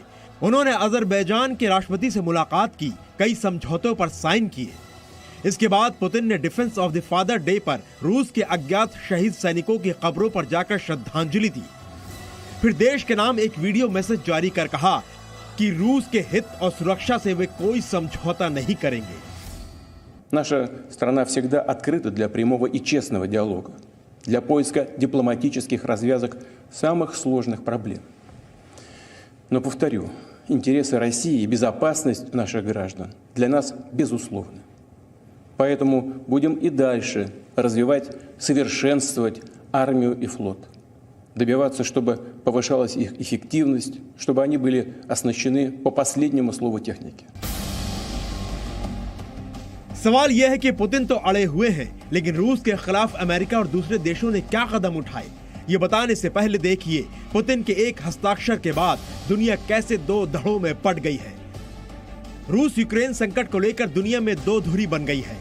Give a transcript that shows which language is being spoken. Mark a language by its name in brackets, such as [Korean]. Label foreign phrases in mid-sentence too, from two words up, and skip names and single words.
[Hindi] उन्होंने अजरबैजान के राष्ट्रपति से मुलाकात की, कई समझौतों पर साइन किए। इसके बाद पुतिन ने [English] Defense of the Father Day [Hindi] पर रूस के अज्ञात शहीद सैनिकों की कब्रों पर जाकर श्रद्धांजलि दी। फिर देश के नाम एक वीडियो मैसेज जारी कर कहा कि रूस के हित और सुरक्षा से वे कोई समझौता नहीं करेंगे। [Russian] Наша страна всегда открыта для прямого и честного диалога, для поиска дипломатических развязок самых сложных проблем. Но, повторю, интересы России и безопасность наших граждан для нас безусловны. Поэтому будем и дальше развивать, совершенствовать армию и флот. Добиваться, чтобы повышалась их эффективность, чтобы они были оснащены по последнему слову техники. [Hindi] सवाल यह है कि पुतिन तो अड़े हुए हैं, लेकिन रूस के खिलाफ अमेरिका और दूसरे देशों ने क्या कदम उठाए, ये बताने से पहले देखिए पुतिन के एक हस्ताक्षर के बाद दुनिया कैसे 2 धड़ों में पड़ गई है। रूस यूक्रेन संकट को लेकर दुनिया में 2 धुरी बन गई है।